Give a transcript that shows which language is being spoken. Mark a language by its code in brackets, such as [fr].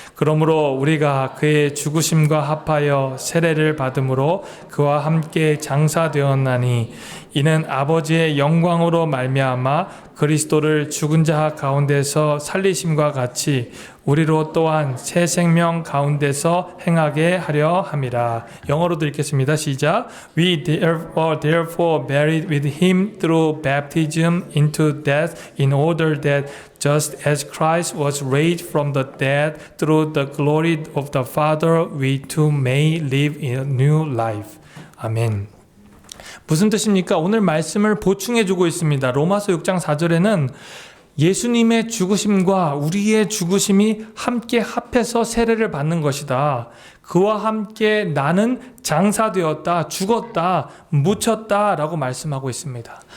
[ko] 그러므로 우리가 그의 죽으심과 합하여 세례를 받음으로 그와 함께 장사되었나니 이는 아버지의 영광으로 말미암아 그리스도를 죽은 자 가운데서 살리심과 같이 우리로 또한 새 생명 가운데서 행하게 하려 함이라. 영어로도 읽겠습니다. 시작. [en] We therefore buried with him through baptism into death in order that just as Christ was raised from the dead through the glory of the Father, we too may live in a new life. [ko] 아멘. 무슨 뜻입니까? 오늘 말씀을 보충해주고 있습니다. 로마서 6장 4절에는 예수님의 죽으심과 우리의 죽으심이 함께 합해서 세례를 받는 것이다. 그와 함께 나는 장사되었다, 죽었다, 묻혔다 라고 말씀하고 있습니다.